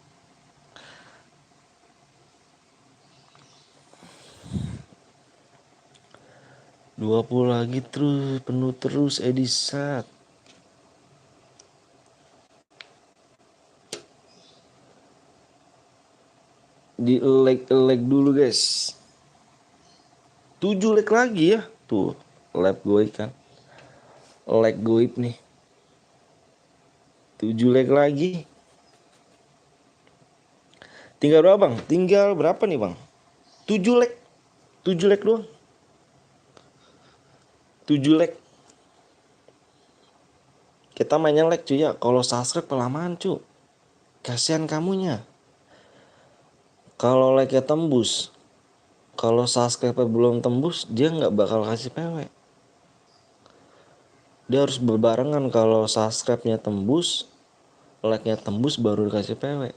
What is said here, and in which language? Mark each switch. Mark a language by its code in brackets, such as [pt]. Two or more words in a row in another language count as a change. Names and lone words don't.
[id] Dua 20 lagi terus, penuh terus Edi Sat. Di like dulu guys. 7 like lagi ya. Tuh, lab goib kan. Like goib nih. 7 like lagi. Tinggal berapa bang? Tinggal berapa nih bang? 7 like. 7 like doang. 7 like. Kita mainnya like cuy ya. Kalau subscribe kelamaan cuy. Kasihan kamunya. Kalau like-nya tembus. Kalau subscribe belum tembus, dia nggak bakal kasih PW. Dia harus berbarengan, kalau subscribe-nya tembus, like-nya tembus baru dikasih PW.